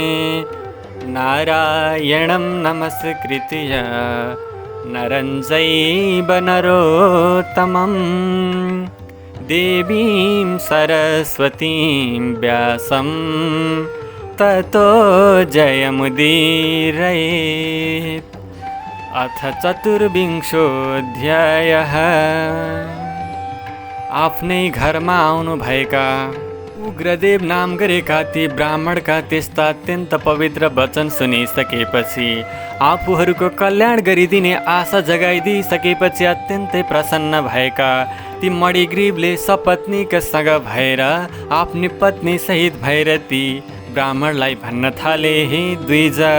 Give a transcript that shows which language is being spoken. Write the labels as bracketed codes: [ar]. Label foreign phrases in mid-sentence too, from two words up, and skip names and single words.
[sa] नारायणं नमस्कृत्य नरं चैव नरोत्तमं देवीं सरस्वतीं व्यासं ततो जयमुदीरयेत्। अथ चतुर्विंशोऽध्यायः। [ne] आफ्नै घरमा आउनुभएका उग्रदेव नाम गरेका ती ब्राह्मणका त्यस्ता अत्यन्त पवित्र वचन सुनिसकेपछि आफूहरूको कल्याण गरिदिने आशा जगाइदिइसकेपछि अत्यन्तै प्रसन्न भएका ती मणिग्रीवले सपत्नीकसँग भएर आफ्नी पत्नी सहित भएर ती ब्राह्मणलाई भन्न थाले, हे द्विज,